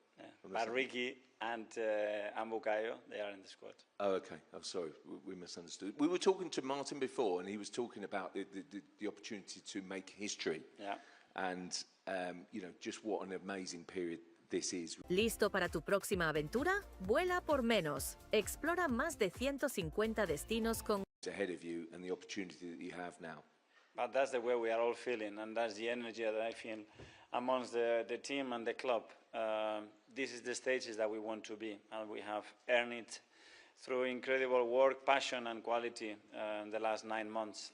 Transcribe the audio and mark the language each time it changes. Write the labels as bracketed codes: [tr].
[en] Yeah. But Ricky and Bukayo, they are in the squad. Oh, okay. I'm sorry. We misunderstood. We were talking to Martin before, and he was talking about the opportunity to make history. Yeah. And, you know, just what an amazing period this is. [es] ¿Listo para tu próxima aventura? Vuela por menos. Explora más de 150 destinos con [en] Ahead of you and the opportunity that you have now. But that's the way we are all feeling, and that's the energy that I feel amongst the team and the club. This is the stages that we want to be, and we have earned it through incredible work, passion and quality in the last 9 months.